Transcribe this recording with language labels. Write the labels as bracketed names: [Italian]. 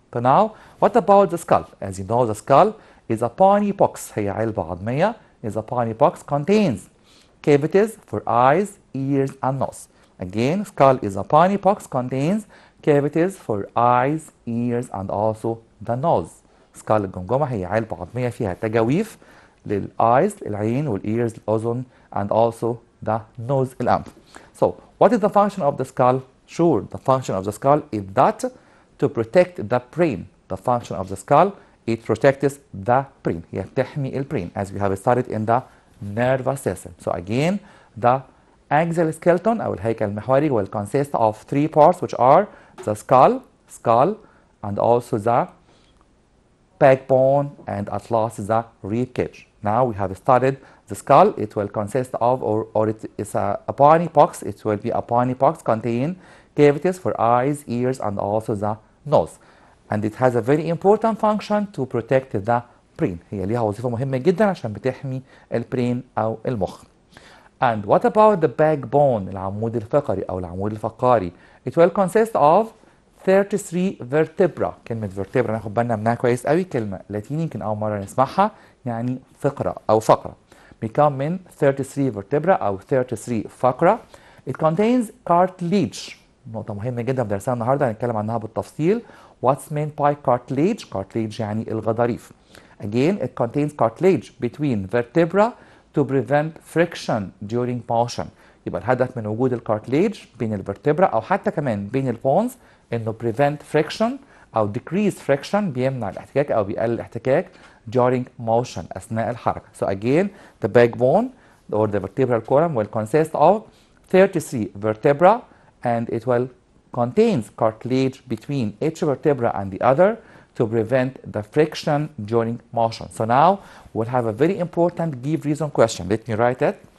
[English] So now, what about the skull? As you know, the skull is a bony box. [Arabic] هي علبة عظمية. [English] Is a bony box, contains cavities for eyes, ears, and nose. Again, skull is a bony box, contains cavities for eyes, ears, and also the nose. [Arabic] skull الجمجمة هي علبة عظمية فيها تجاويف للeyes العين والاears الأذن [English] and also the nose [Arabic] الأنف. [English] So, what is the function of the skull? Sure, the function of the skull is that to protect the brain. The function of the skull, it protects the brain. [Arabic] هي بتحمي البرين [English] as we have studied in the nervous system. So again, the axial skeleton [Arabic] أو الهيكل المحوري [English] will consist of 3 parts which are the skull, and also the backbone, and at last the rib cage. Now we have studied the skull. It will consist of, or it is a bony box. It will be a bony box contain cavities for eyes, ears, and also the nose. And it has a very important function to protect the brain. [Arabic] هي ليها وظيفة مهمة جدا عشان بتحمي البرين أو المخ. [English] And what about the backbone, [Arabic] العمود الفقري أو العمود الفقاري? [English] It will consist of 33 vertebra. [Arabic] كلمة vertebra ناخد بالنا منها كويس قوي، كلمة لاتيني يمكن أول مرة نسمعها، يعني فقرة أو فقرة. بيكون من 33 vertebra أو 33 فقرة. [English] It contains cartilage. [Arabic] نقطة مهمة جدا بدرسها النهارده هنتكلم عنها بالتفصيل. [English] What's meant by cartilage? [Arabic] Cartilage يعني الغضاريف. [English] Again, it contains cartilage between vertebra to prevent friction during motion. [Arabic] يبقى الهدف من وجود الكارتليج بين الفرتبرا أو حتى كمان بين البونز إنه [English] prevent friction [Arabic] أو [English] decrease friction، [Arabic] بيمنع الاحتكاك أو بيقلل الاحتكاك [English] during motion [Arabic] أثناء الحركة. [English] So again, the backbone or the vertebral column will consist of 33 vertebra, and it will contains cartilage between each vertebra and the other to prevent the friction during motion. So now we'll have a very important give reason question. Let me write it.